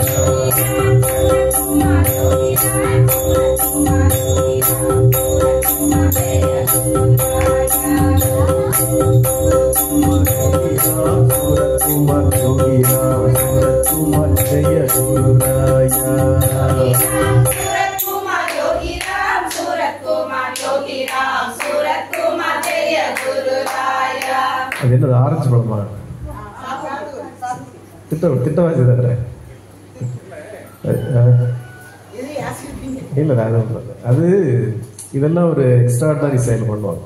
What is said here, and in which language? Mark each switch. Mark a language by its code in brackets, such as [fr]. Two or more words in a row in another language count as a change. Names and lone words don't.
[sa] सूरत कुमार योगी राम सूरत कुमार जय गुरु राया [ta] அது என்னது ஆரஞ்சு பழமா திட்டவாசி தர இல்லை அது இதெல்லாம் ஒரு எக்ஸ்ட்ராடனரி செயல் பண்ணுவாங்க.